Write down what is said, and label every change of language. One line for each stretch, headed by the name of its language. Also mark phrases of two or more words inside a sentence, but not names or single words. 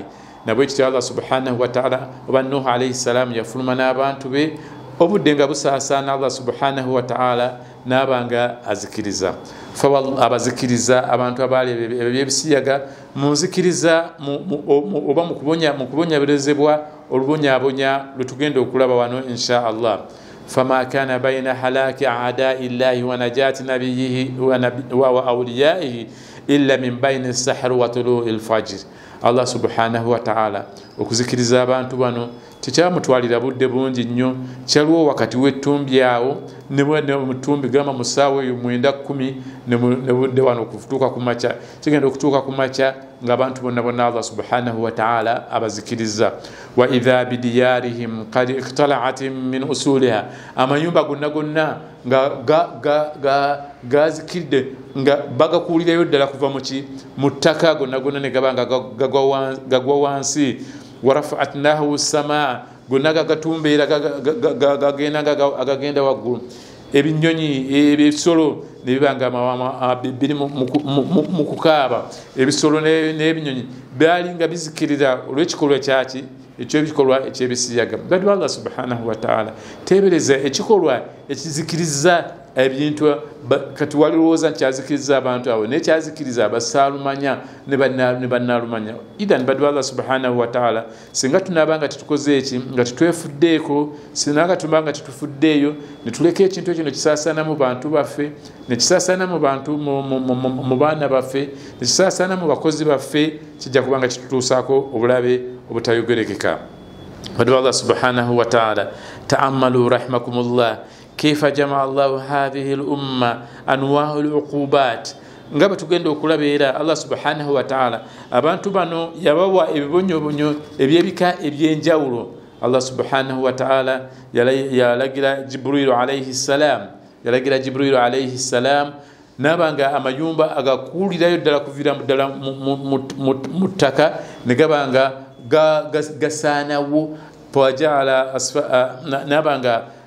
Ganda: Nabwe kityo Allah
Arabic: سبحانه وتعالى
Ganda: oba Nuhu
Arabic: عليه السلام
Ganda: yafuluma n'abantu be obudde nga busaasaana. Allah
Arabic: سبحانه وتعالى
Ganda: n'abanga azikiriza abazikiriza abantu abaali ebyebisiyaga mu nzikiriza oba mu kubonyaberezebwa olubonyabonya lwe tugenda okulaba wano
Arabic: إن شاء الله. فما كان بين هلاك أعداء الله ونجاة نبيه وأوليائه إلا من بين السحر وطلوع الفجر.
Ganda: Allah
Arabic: سبحانه وتعالى
Ganda: okuzikiriza abantu bano tekyamutwalira budde bungi nnyo, kyaliwo wakati w'ettumbi awo ne mutumbi gamba mu ssaawa eyo 9:10 ne budde wano okutuuka ku makya. Kigenda okutuuka ku makya ng'abantu bonna Allah
Arabic: سبحانه وتعالى
Ganda: abazikiriza.
Arabic: وإذا بديارهم قد اقتلعت من أصولها,
Ganda: amayumba gonna nga gazikiridde nga bagakuulirayo ddala kuva mu ttaka gonna ne gaba nga gagwa wansi.
Arabic: ورفعناه سماء,
Ganda: gonna gagatumbeera agagenda waggulu. Ebinyonyi ebisolo ne bibanga biri mu kukaaba. Ebisolo n'ebinyonyi byali nga bizikirira olw'ekikolwa kyaki ekyobikolwa ekyebisiyaga. Badu Allah
Arabic: سبحانه وتعالى
Ganda: tebereza ekikolwa ekizikiriza ebintu kati walowooza nti kyazikiriza abantu abo naye kyazikiriza abasaalumanya ne bannaalumanya. Idan badu Allah
Arabic: سبحانه وتعالى
Ganda: singa tunaabanga tetukoze eki nga tetwefuddeeko, sinanga tumanga tetufuddeeyo ne tuleka ekintu ekyo ne kisaasaana mu bantu baffe, ne kisaasaana mu bantu mu baana baffe, ne kisaasaana mu bakozi baffe, kijja kubanga kitutuusaako obulabe obutayogerekeka.
Arabic: Badu Allah سبحانه وتعالى تأملوا رحمكم الله كيف جمع الله هذه الأمة أنواع العقوبات.
Ganda: Ngaba tugenda okulabira Allah
Arabic: سبحانه وتعالى
Ganda: abantu bano yabawa ebibonyobonyo ebyebika ebyenjawulo. Allah
Arabic: سبحانه وتعالى
Ganda: yalagira Jibril
Arabic: عليه السلام
Ganda: nabanga amayumba agakuulirayo ddala kuvira ddala mu ttaka ne gabanga gasaanawo fawajala nabanga